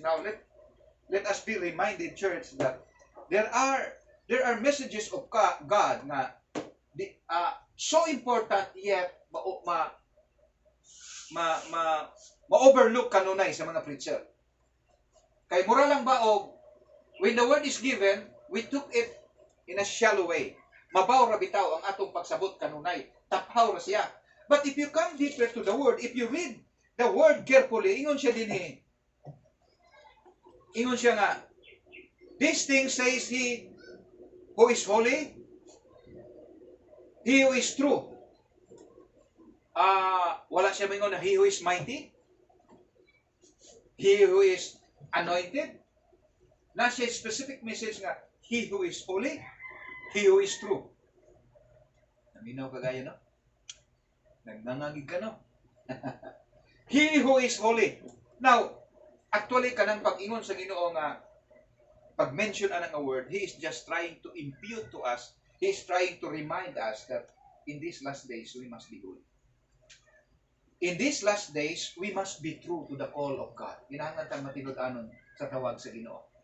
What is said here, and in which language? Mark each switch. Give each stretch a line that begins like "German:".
English: Now let us be reminded, church, that there are messages of God na so important, yet
Cebuano: ma-overlook kanunay sa mga
English: preacher.
Cebuano: Kay mura lang ba
English: when the word is given, we took it in a shallow way.
Cebuano: Mabaw ra bitaw ang atong pagsabot kanunay. Taphaw ra siya.
English: But if you come deeper to the word, if you read the word carefully,
Cebuano: ingon siya dinhi. Ingon siya nga,
English: this thing says he who is holy, he who is true.
Cebuano: Wala siya mingon na
English: he who is mighty, he who is anointed.
Cebuano: Na siya
English: specific message nga, he who is holy, he who is true.
Cebuano: Naminaw kagaya, no? Nagnangagig ka, no?
English: He who is holy. Now, actually,
Cebuano: kanang pag-ingon sa Ginoo nga, pag-mention anang
English: a word, he is just trying to impute to us, he is trying to remind us that in these last days, we must be holy. In these last days, we must be true to the call of God.
Cebuano: Kinahanglan tang matinud-anon sa tawag sa Ginoo.